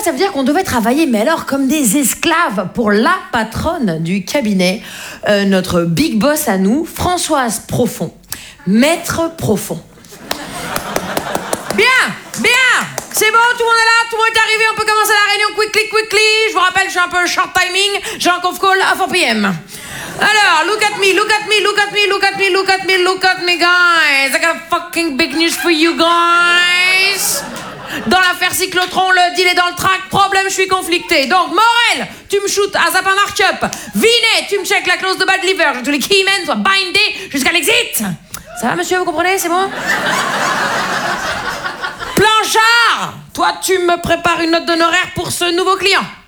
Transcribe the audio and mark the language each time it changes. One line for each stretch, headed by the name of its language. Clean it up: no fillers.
French: Ça veut dire qu'on devait travailler, mais alors, comme des esclaves pour la patronne du cabinet, notre big boss à nous, Françoise Profond. Maître Profond. Bien, bien, c'est bon, tout le monde est là, tout le monde est arrivé, on peut commencer la réunion
English: quickly, quickly.
French: Je vous rappelle, je suis un peu short timing, j'ai un conf call à 4 p.m.
English: Alors, look at me, look at me, look at me, look at me, look at me, look at me, guys. I got a fucking big news for you guys.
French: Dans l'affaire Cyclotron, le deal est dans le track, problème, je suis conflicté. Donc, Morel, tu me shootes à Zappa Markup. Vinet, tu me check la clause de Bad Liver, que tous les keymen soient bindés jusqu'à l'exit. Ça va, monsieur, vous comprenez, c'est bon? Planchard, toi, tu me prépares une note d'honoraire pour ce nouveau client.